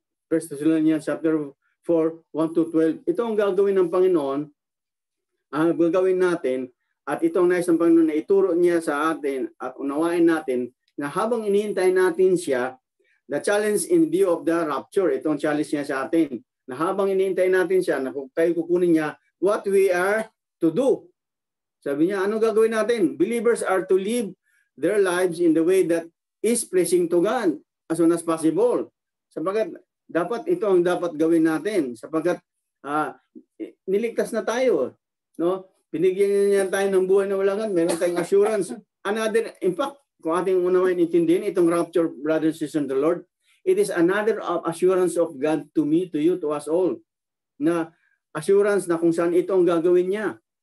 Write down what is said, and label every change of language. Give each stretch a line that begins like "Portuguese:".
Filipino: 1 Thessalonians chapter 4, 1 to 12. Ito ang gagawin ng Panginoon, ang gagawin natin, at itong nais ng Panginoon na ituro niya sa atin at unawain natin na habang inihintay natin siya,
English: the challenge in view of the rapture,
Filipino: itong challenge niya sa atin, na habang inihintay natin siya, na tayo kukunin niya,
English: what we are to do.
Filipino: Sabi niya, ano gagawin natin?
English: Believers are to live their lives in the way that is pleasing to God as soon as possible.
Filipino: Sapagkat dapat ito ang dapat gawin natin sapagkat niligtas na tayo, no? Binigyan niya tayo ng buhay na walang hanggan, meron tayong assurance.
English: Another, in fact,
Filipino: kung ating unawain intindihin itong rapture,
English: brothers and sisters in the Lord, it is another assurance of God to me, to you, to us all.
Filipino: Na assurance na kung saan ito ang gagawin niya.